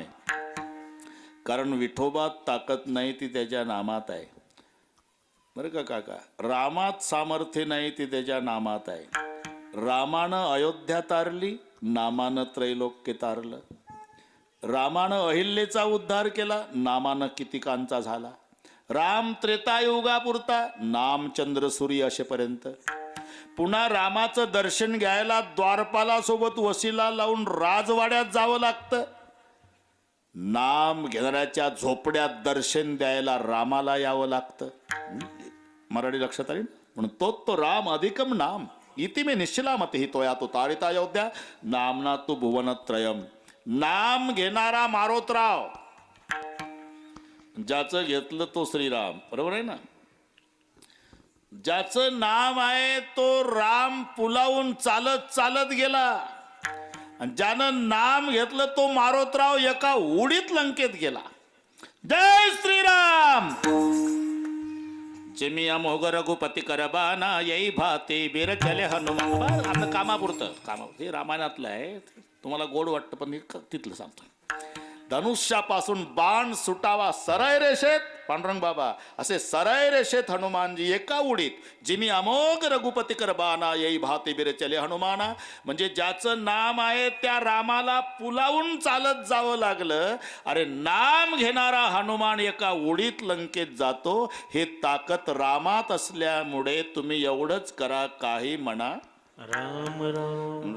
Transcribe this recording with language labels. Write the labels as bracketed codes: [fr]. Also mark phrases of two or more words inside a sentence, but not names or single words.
[mr] कारण विठोबात ताकद नाही ती त्याच्या नामात आहे. बरं का काका? रामात सामर्थ्य नाही ती त्याच्या नामात आहे. रामानं अयोध्या तारली, नामानं त्रैलोक्य तारलं. रामानं अहिल्येचा उद्धार केला, नामानं कितीकांचा झाला. राम त्रेतायुगापुरता, नाम चंद्र सूर्य असेपर्यंत. पुन्हा रामाचं दर्शन घ्यायला द्वारपाला सोबत वशिला लावून राजवाड्यात जावं लागतं. नाम घेणाऱ्याच्या झोपड्यात दर्शन द्यायला रामाला यावं लागतं. मराठी लक्षात आली? [sa] म्हणून तो राम अधिकम नाम इति मे निश्चलामती तोया तो तारिता अयोध्या नामना तू भुवनत्रयम. [mr] नाम घेणारा मारोतराव, ज्याचं घेतलं तो श्रीराम. बरोबर आहे ना? ज्याचं नाम आहे तो राम पुलावून चालत चालत गेला, आणि ज्यानं नाम घेतलं तो मारोतराव एका उडीत लंकेत गेला. जय श्रीराम. [awa] जेमी अमोघ रघुपती करबाना येई भाते बीर चले हनुमान. [mr] आपलं कामापुरतं हे रामायणातलं आहे. तुम्हाला गोड वाटतं पण मी तिथलं सांगतो. धनुष्यापासून बाण सुटावा सरळ रेषेत, पांडुरंग बाबा असे सरळ रेषेत हनुमानजी एका उडीत. [awa] जिमी अमोघ रघुपती करबाना येई भाते बीर चले हनुमाना. [mr] म्हणजे ज्याचं नाम आहे त्या रामाला पुलावून चालत जावं लागलं. अरे नाम घेणारा हनुमान एका उडीत लंकेत जातो. हे ताकद रामात असल्यामुळे तुम्ही एवढंच करा, काही म्हणा राम राम